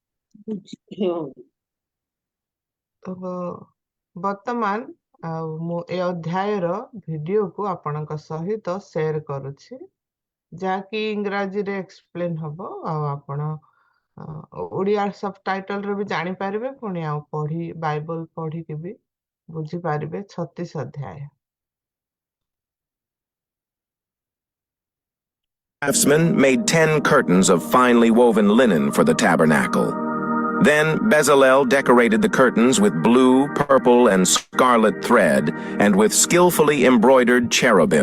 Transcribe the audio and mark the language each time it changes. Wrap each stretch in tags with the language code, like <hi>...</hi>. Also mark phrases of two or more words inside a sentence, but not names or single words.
<or>ତ ବର୍ତ୍ତମାନ ମୁଁ ଏ ଅଧ୍ୟାୟର ଭିଡିଓକୁ ଆପଣଙ୍କ ସହିତ ସେୟାର କରୁଛି, ଯାହାକି ଇଂରାଜୀରେ ଏକ୍ସପ୍ଲେନ ହବ, ଆଉ ଆପଣ ଓଡ଼ିଆ ସବଟାଇଟଲରେ ବି ଜାଣିପାରିବେ, ପୁଣି ଆଉ ବାଇବଲ ପଢିକି ବି ବୁଝିପାରିବେ 36 ଅଧ୍ୟାୟ।</or> <en>Craftsmen made 10 curtains of finely woven linen for the tabernacle. Then Bezalel decorated the curtains with blue, purple, and scarlet thread, and with skillfully embroidered cherubim.</en>